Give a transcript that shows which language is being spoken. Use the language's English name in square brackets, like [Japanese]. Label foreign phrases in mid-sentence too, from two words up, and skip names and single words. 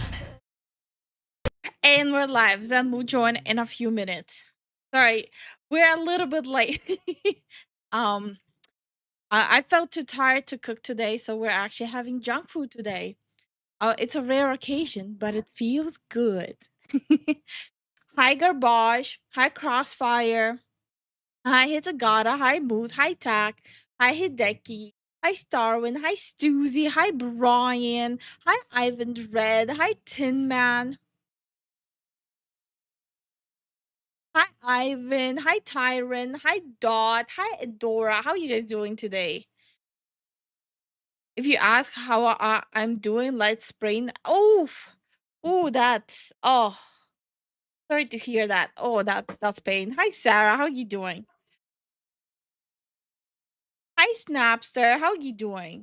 [English] And we're live. Zen will join in a few minutes. Sorry, we're a little bit late. um, I felt too tired to cook today, so we're actually having junk food today. It's a rare occasion, but it feels good. Hi, Garbage. Hi, Crossfire. Hi, Hitagata. Hi, Moose. Hi, Tack. Hi, Hideki. Hi, Starwin. Hi, Stoozy. Hi, Brian. Hi, Ivan Red. Hi, Tin Man. Hi, Ivan. Hi, Tyron. Hi, Dot. Hi, Adora. How are you guys doing today? If you ask how I'm doing, let's brain. Oh, Oh, that's sorry to hear that. Oh, that's pain. Hi Sarah, how you doing? Hi Snapster, how you doing?